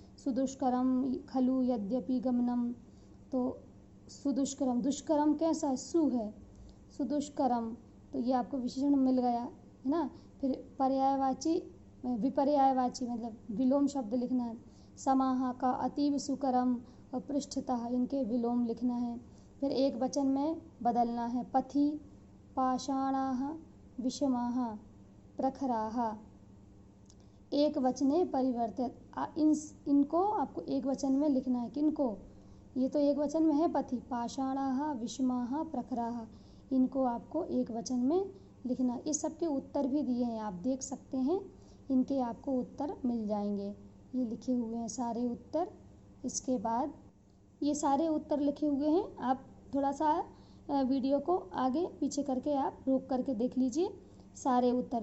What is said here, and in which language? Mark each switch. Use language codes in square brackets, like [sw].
[sa] सुदुष्करम खलु यद्यपि गमनम, [hi] तो सुदुष्करम, दुष्करम कैसा? सु है, सुदुष्करम, तो ये आपको विशेषण मिल गया, है ना। फिर पर्यायवाची, विपर्यायवाची मतलब विलोम शब्द लिखना है। समाह का अतीव सुकरम और पृष्ठतः, इनके विलोम लिखना है। फिर एक वचन में बदलना है। [sa] पथि पाषाणाः विषमाः प्रखराः, एक वचने परिवर्तित। [hi] इनको आपको एक वचन में लिखना है। किनको? ये तो एक वचन में है, [sa] पथि पाषाणाः विषमाः प्रखराः, [hi] इनको आपको एक वचन में लिखना। इस सब के उत्तर भी दिए हैं, आप देख सकते हैं, इनके आपको उत्तर मिल जाएंगे। ये लिखे हुए हैं सारे उत्तर। इसके बाद ये सारे उत्तर लिखे हुए हैं, आप थोड़ा सा वीडियो को आगे पीछे करके आप रोक करके देख लीजिए सारे उत्तर।